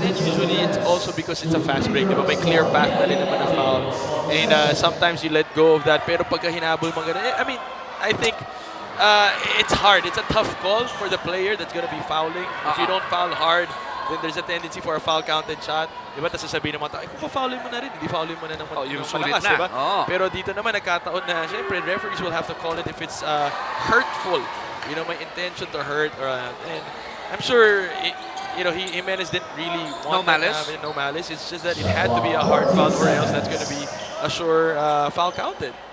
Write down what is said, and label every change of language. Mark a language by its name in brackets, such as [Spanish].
[English] And usually it's also because it's a fast break. [Filipino] Diba? May clear path na rin naman na foul. [English] And sometimes you let go of that. [Filipino] Pero pagka hinabol mo ganun, [English] I think it's hard. It's a tough call for the player that's going to be fouling. If you don't foul hard, then there's a tendency for a foul counted shot. [Filipino] Diba? Tapos sasabihin ng mga tao, kung pa-foulin mo na rin, hindi foulin mo na ng yung malakas. sulit na. Diba? Pero dito naman, nagkataon na, syempre, [English] referees will have to call it if it's hurtful. May intention to hurt. And I'm sure, Jimenez didn't really want no malice. It's just that it had to be a hard foul or else that's going to be a sure foul counted.